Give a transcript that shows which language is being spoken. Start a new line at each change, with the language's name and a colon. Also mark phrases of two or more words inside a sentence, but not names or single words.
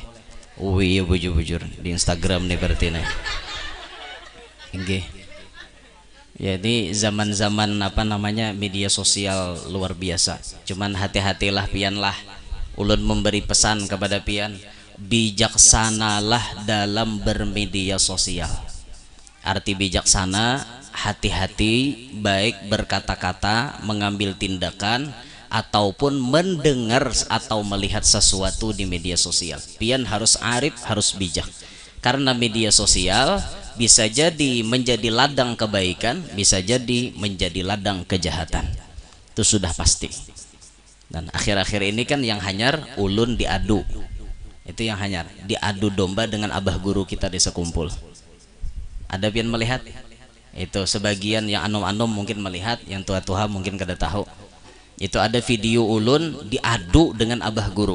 Banjar: Oh iya bujur di Instagram nih berarti nih. Nggih.
Indonesian: Jadi zaman-zaman apa namanya media sosial luar biasa.
Banjar: Cuman hati-hatilah pianlah. Ulun memberi pesan kepada pian,
Indonesian: bijaksanalah dalam bermedia sosial. Arti bijaksana, hati-hati baik berkata-kata, mengambil tindakan ataupun mendengar atau melihat sesuatu di media sosial. Pian harus arif, harus bijak. Karena media sosial bisa jadi menjadi ladang kebaikan, bisa jadi menjadi ladang kejahatan.
Banjar: Itu sudah pasti. Dan akhir-akhir ini kan yang hanyar ulun diadu. Itu yang hanyar, diadu domba dengan abah guru kita di sekumpul. Ada pian melihat? Itu sebagian yang anom-anom mungkin melihat, yang tua-tua mungkin kada tahu. Itu ada video ulun diadu dengan abah guru.